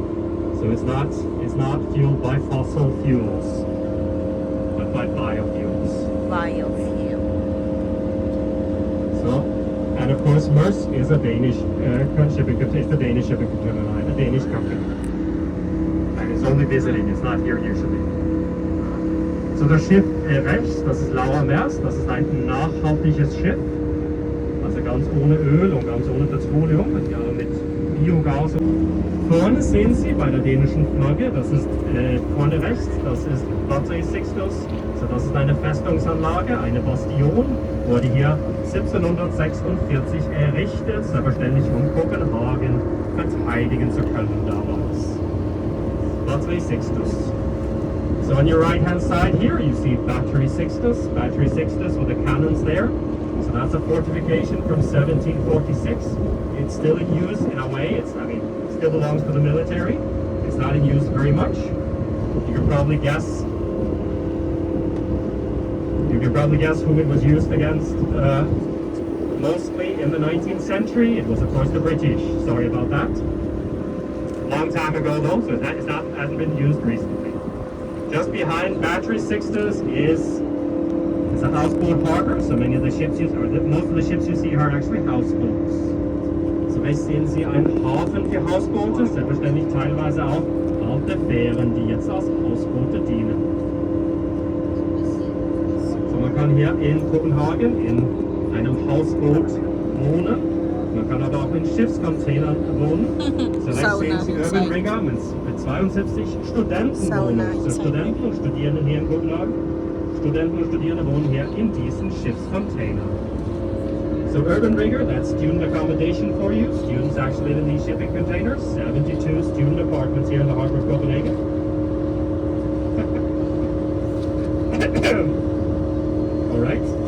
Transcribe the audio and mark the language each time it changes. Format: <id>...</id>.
<en>So it's not fueled by fossil fuels, but by biofuels. biofuel. So, and of course, Maersk is a Danish shipping container line, a Danish company. And it's only visiting, it's not here usually.</en> <de>So das Schiff rechts, das ist Lauer Maersk, das ist ein nachhaltiges Schiff. Also ganz ohne Öl und ganz ohne Petroleum, ja, mit Biogas. Vorne sehen Sie bei der dänischen Flagge, das ist vorne rechts, das ist Battery Sixtus. So, das ist eine Festungsanlage, eine Bastion, wurde hier 1746 errichtet, selbstverständlich um Kopenhagen verteidigen zu können damals. Battery Sixtus.</de> <en>So on your right hand side here you see Battery Sixtus with the cannons there. So that's a fortification from 1746. It's still in use in a way. It still belongs to the military. It's not in use very much. You can probably guess who it was used against mostly in the 19th century. It was of course the British. Sorry about that. Long time ago though, so hasn't been used recently. Just behind Battery Sixtus is a houseboat harbor, so many of the ships most of the ships you see are actually houseboats.</en> <de>So rechts sehen Sie einen Hafen für Hausboote, selbstverständlich teilweise auch alte Fähren, die jetzt als Hausboote dienen. So man kann hier in Kopenhagen in einem Hausboot wohnen. Man kann aber auch in Schiffscontainern wohnen. So rechts sehen Sie Urban Ringer mit 72 Studentenwohnungen. So Studenten und Studierende hier in Kopenhagen. Studenten und Studierende wohnen hier in diesen Schiffscontainern.</de> <en>So Urban Rigger, that's student accommodation for you. Students actually live in these shipping containers. 72 student apartments here in the harbor of Copenhagen. All right.</en>